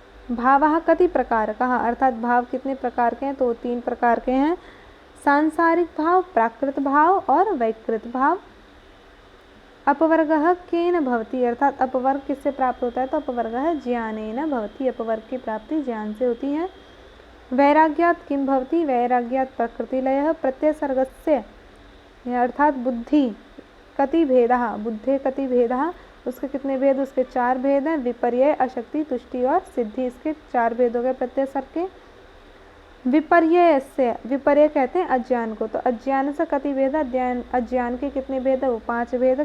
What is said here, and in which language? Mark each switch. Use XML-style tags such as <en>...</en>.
<sa>भावः कति प्रकारकः,</sa> <hi>अर्थात भाव कितने प्रकार के हैं, तो 3 प्रकार के हैं। सांसारिक भाव, प्राकृत भाव और वैकृत भाव।</hi> <sa>अपवर्गः केन भवति,</sa> <hi>अर्थात अपवर्ग किससे प्राप्त होता है, तो</hi> <sa>अपवर्गः ज्ञानेन भवति,</sa> <hi>अपवर्ग की प्राप्ति ज्ञान से होती है।</hi> <sa>वैराग्यात् किं भवति, वैराग्यात् प्रकृतिलयः। प्रत्ययसर्गस्य</sa> <hi>अर्थात</hi> <sa>बुद्धि कति भेदः, बुद्धे कति भेदः,</sa> <hi>उसके कितने भेद, उसके 4 भेद हैं। विपर्यय, अशक्ति, तुष्टि और सिद्धि, इसके 4 भेद हो गए प्रत्ययसर्ग के। विपर्यय से, विपर्यय कहते हैं अज्ञान को, तो अज्ञान से कति भेद, अज्ञान के कितने भेद है, वो 5 भेद।</hi>